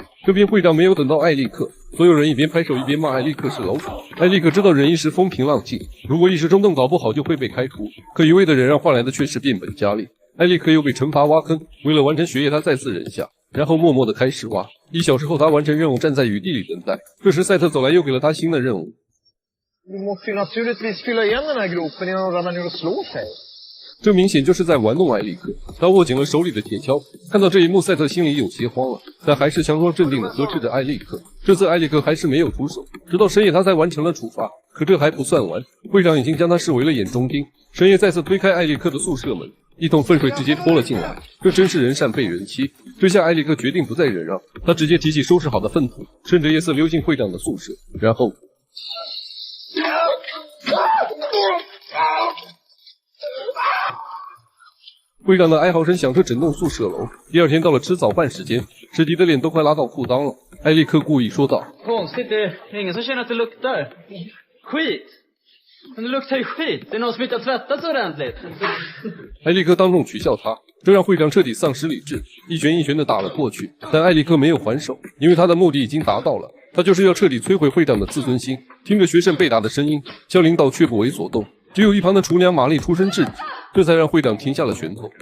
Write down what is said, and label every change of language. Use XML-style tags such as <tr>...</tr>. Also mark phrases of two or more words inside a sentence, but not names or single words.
<zh>这边会长没有等到艾利克，所有人一边拍手一边骂艾利克是老鼠。艾利克知道忍一时风平浪静，如果一时冲动搞不好就会被开除，可一味的忍让换来的却是变本加厉。艾利克又被惩罚挖坑，为了完成学业他再次忍下，然后默默地开始挖。1小时后他完成任务，站在雨地里等待。这时赛特走来又给了他新的任务。</zh> <sv>Du måste ju naturligtvis fylla igen den här gropen innan de ramlar ner och slår sig.</sv> <zh>这明显就是在玩弄艾利克。他握紧了手里的铁锹，看到这一幕，赛特心里有些慌了，但还是强装镇定地呵斥着艾利克。这次艾利克还是没有出手，直到深夜他才完成了处罚。可这还不算完，会长已经将他视为了眼中钉。深夜再次推开艾利克的宿舍门，一桶粪水直接泼了进来。这真是人善被人欺。这下艾利克决定不再忍让，他直接提起收拾好的粪土，趁着夜色溜进会长的宿舍，然后。会长的哀嚎声响彻整栋宿舍楼。第二天到了吃早饭时间，史迪的脸都快拉到裤裆了。艾利克故意说道</zh> <sv>Konstigt, det är ingen som känner att det luktar skit. Men det luktar ju skit. Det är någon som inte har tvättat så ordentligt.</sv> <zh>艾利克当众取笑他，这让会长彻底丧失理智，一拳一拳地打了过去。但艾利克没有还手，因为他的目的已经达到了，他就是要彻底摧毁会长的自尊心。听着学生被打的声音，校领导却不为所动，只有一旁的厨娘玛丽出声制止，这才让会长停下了拳头。</zh>